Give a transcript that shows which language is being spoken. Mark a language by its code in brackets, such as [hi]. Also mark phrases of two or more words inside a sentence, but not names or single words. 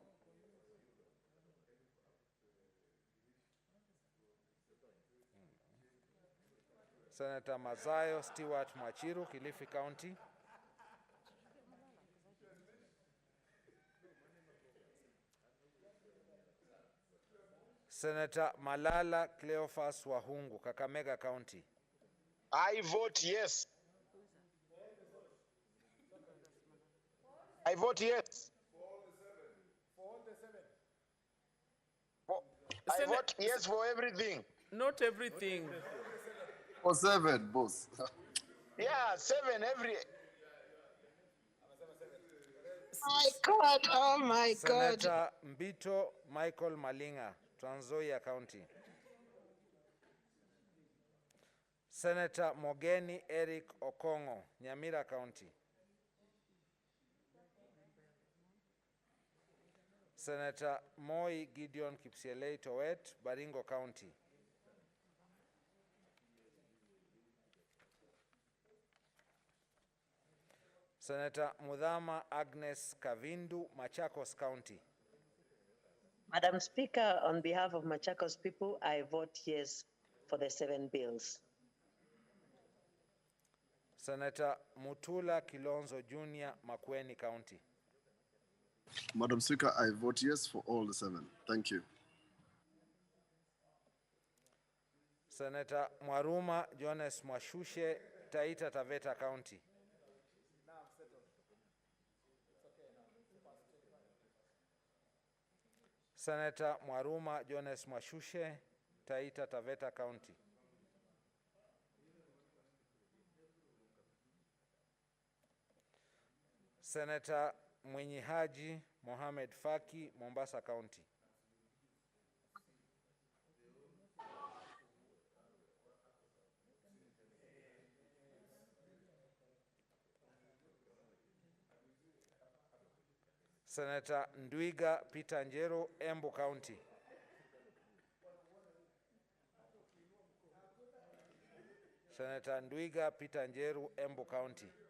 [en] Senator Matsayo Stewart Mwachiru, Kilifi County. Senator Malala Cleophas Wahungu, Kakamega County. I vote yes. I vote yes. I vote yes for everything. Not everything. For 7, boss. Yeah, 7 every. My God, oh my God. Senator Mbito Michael Malinga, Trans Nzoia County. Senator Mogeni Eric Okongo, Nyamira County. Senator Moi Gideon Kipsielei Towet, Baringo County. Senator Mudhama Agnes Kavindu, Machakos County. Madam Speaker, on behalf of Machakos people, I vote yes for the 7 bills. Senator Mutula Kilonzo Jr., Makueni County. Madam Speaker, I vote yes for all the 7. Thank you. Senator Mwaruma Jones Mwashushe, Taita Taveta County. Senator Mwaruma Jones Mwashushe, Taita Taveta County. Senator Mwenye Haji Mohamed Faki, Mombasa County. Senator Ndwiga Peter Njero, Embu County. Senator Ndwiga Peter Njeru, Embu County.